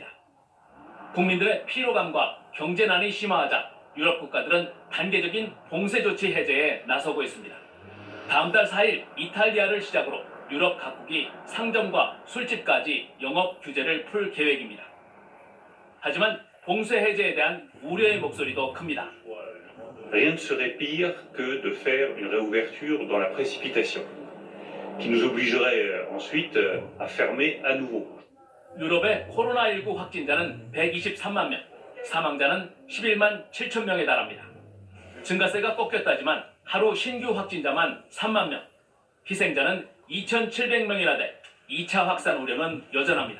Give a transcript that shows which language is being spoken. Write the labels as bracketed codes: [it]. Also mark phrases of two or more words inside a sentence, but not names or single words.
[ko] 국민들의 피로감과 경제난이 심화하자 유럽 국가들은 단계적인 봉쇄 조치 해제에 나서고 있습니다. 다음 달 4일 이탈리아를 시작으로 유럽 각국이 상점과 술집까지 영업 규제를 풀 계획입니다. 하지만 봉쇄 해제에 대한 우려의 목소리도 큽니다. [fr] Rien ne serait pire que de faire une réouverture dans la précipitation, qui nous obligerait ensuite à fermer à nouveau. [ko] 유럽의 코로나19 확진자는 123만 명, 사망자는 11만 7천 명에 달합니다. 증가세가 꺾였다지만 하루 신규 확진자만 3만 명, 희생자는 2,700명이나 돼 2차 확산 우려는 여전합니다.